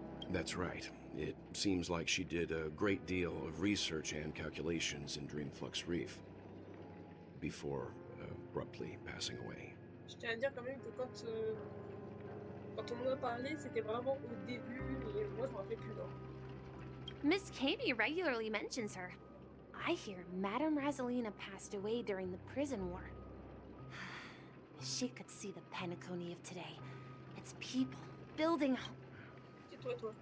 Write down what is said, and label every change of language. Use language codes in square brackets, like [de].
[en] That's right. It seems like she did a great deal of research and calculations in Dreamflux Reef before abruptly passing away. [fr] Je tiens à dire quand même que quand on en a parlé, c'était vraiment au début et moi je me rappelle plus. [en] Miss Kami regularly mentions her. I hear Madame Rosalina passed away during the prison war. She could see the Penacony of today. Its people, building... [fr] Toi.